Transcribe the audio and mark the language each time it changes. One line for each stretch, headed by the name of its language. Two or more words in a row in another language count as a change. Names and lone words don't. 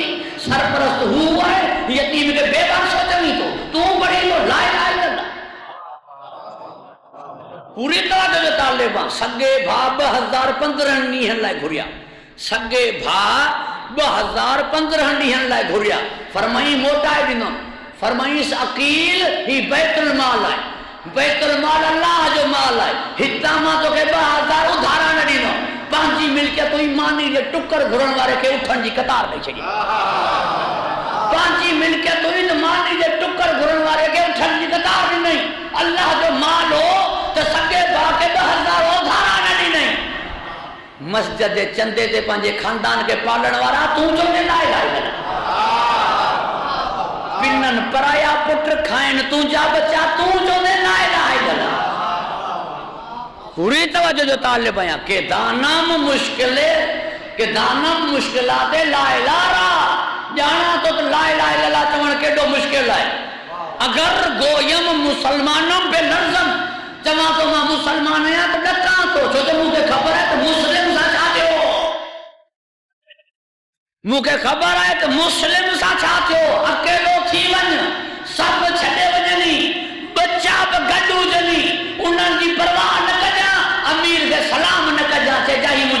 Sindhi: सरपरस्त हू आहे, यतीम खे बेबख्शो चवी थो, तूं पढ़ी थो
Arabic: لا إله إلا الله.
Sindhi: पूरी तवजो जो तालिब आहे। सगे भाउ 2015 ॾींहंनि लाइ घुरिया, सगे भाउ 2015 ॾींहंनि लाइ घुरिया। फरमाई मोटाए ॾिनो, फरमाईस अकील ही बैतुल माल आहे, बैतुल माल अल्लाह जो माल आहे। हितां मां तोखे 2000 उधारा न ॾिनो, पंहिंजी मिल्कियत हुई मानी जे टुकर घुरण वारे खे उठण जी कतार ॾेई छॾी। पंहिंजी मिल्कियत हुई त मानी जे टुकर घुरण वारे खे उठण जी कतार ॾिनई। अल्लाह जो माल हो त सगे भाउ खे 2000 उधारा न ॾिनई। मस्जिद जे चंदे ते पंहिंजे खानदान खे पालण वारा तूं चवंदे
Arabic: لا إله إلا الله.
Sindhi: पिननि पराया पुट खाइनि तुंहिंजा बच्चा, तूं चवंदे
Arabic: لا إله إلا الله.
Sindhi: पूरी तवजो जो तालिब आहियां।
Persian: که دانم مشکل، که دانم مشکلات
Arabic: لا إله.
Sindhi: ॼाणा तो त
Arabic: لا إله إلا الله
Sindhi: चवण केॾो मुश्किल आहे।
Persian: اگر گویم مسلمانم بلرزم,
Sindhi: चवां तो मां मुसलमान आहियां त ॾकां थो, छो त मूंखे ख़बर आहे त मुस्लिम सां छा थियो। मूंखे ख़बर आहे त मुस्लिम सां छा थियो। अकेलो थी वञ, सभु छॾे वञनि, बच्चा बि गॾु हुजनि, उन्हनि जी परवाह न कजां, अमीर खे सलाम न कजां, चइजां